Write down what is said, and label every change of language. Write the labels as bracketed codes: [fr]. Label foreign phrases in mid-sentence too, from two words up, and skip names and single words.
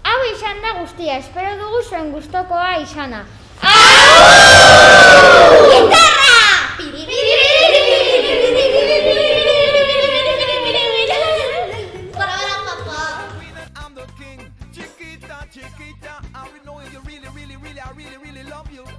[eu] izan da guztia, espero dugu zuen gustokoa izana. [en] I'm the king. Chiquita, chiquita, I know you really, really, really, I really, really love you.